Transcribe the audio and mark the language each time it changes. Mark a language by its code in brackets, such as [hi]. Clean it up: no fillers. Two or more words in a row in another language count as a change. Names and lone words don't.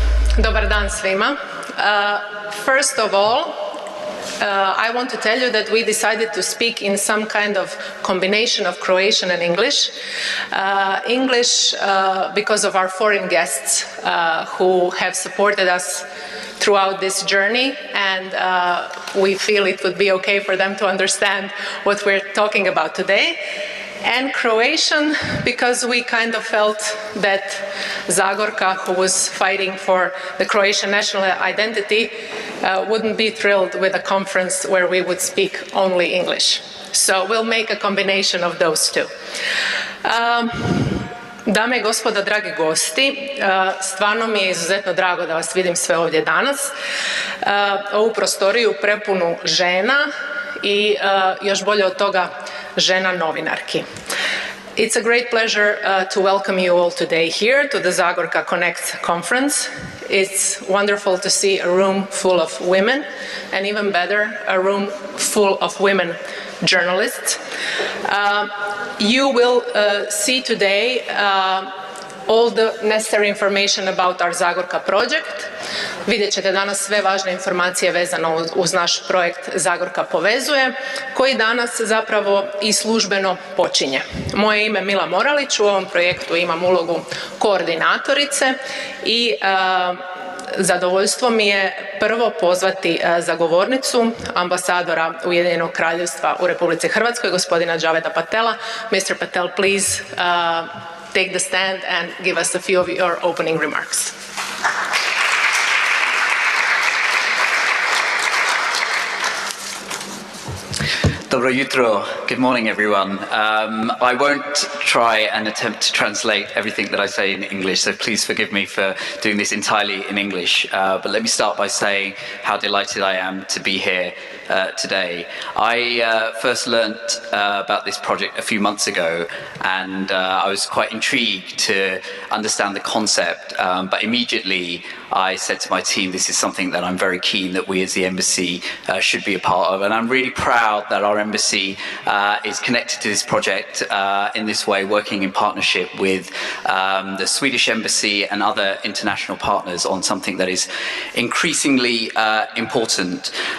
[hr] Dobar dan svima. [en] First of all, I want to tell you that we decided to speak in some kind of combination of Croatian and English. English because of our foreign guests who have supported us throughout this journey, and we feel it would be okay for them to understand what we're talking about today. And Croatian, because we kind of felt that Zagorka, who was fighting for the Croatian national identity, wouldn't be thrilled with a conference where we would speak only English. So we'll make a combination of those two. [hr] Dame i gospodo, dragi gosti, stvarno mi je izuzetno drago da vas vidim sve ovdje danas. Ovu prostoriju prepunu žena i još bolje od toga žena novinarki. [en] It's a great pleasure to welcome you all today here to the Zagorka Connect conference. It's wonderful to see a room full of women, and even better, a room full of women journalists. You will see today all the necessary information about our Zagorka project. [hr] Vidjet ćete danas sve važne informacije vezano uz naš projekt Zagorka povezuje, koji danas zapravo i službeno počinje. Moje ime je Mila Moralić, u ovom projektu imam ulogu koordinatorice i zadovoljstvo mi je prvo pozvati za govornicu ambasadora Ujedinjenog kraljevstva u Republici Hrvatskoj, gospodina Javeda Patela. [en] Mr. Patel, please take the stand and give us a few of your opening remarks. [hr] Dobro jutro. [en] Good morning, everyone. I won't try and attempt to translate everything that I say in English, so please forgive me for doing this entirely in English. But let me start by saying how delighted I am to be here today. I first learnt about this project a few months ago, and I was quite intrigued to understand the concept, but immediately I said to my team, this is something that I'm very keen that we as the embassy should be a part of, and I'm really proud that our embassy is connected to this project in this way, working in partnership with the Swedish embassy and other international partners on something that is increasingly important.